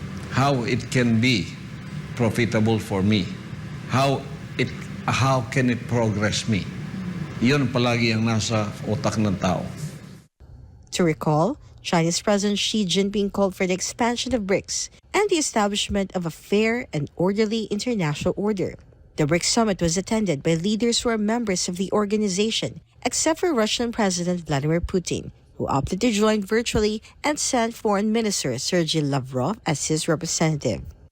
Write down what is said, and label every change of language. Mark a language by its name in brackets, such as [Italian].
[English] How it can be profitable for me. How can it progress me? [Filipino] Yun palagi ang nasa utak ng tao. [English] To recall, Chinese President Xi Jinping called for the expansion of BRICS and the establishment of a fair and orderly international order. The BRICS summit was attended by leaders who are members of the organization, except for Russian President Vladimir Putin, who opted to join virtually and sent Foreign Minister Sergei Lavrov as his representative.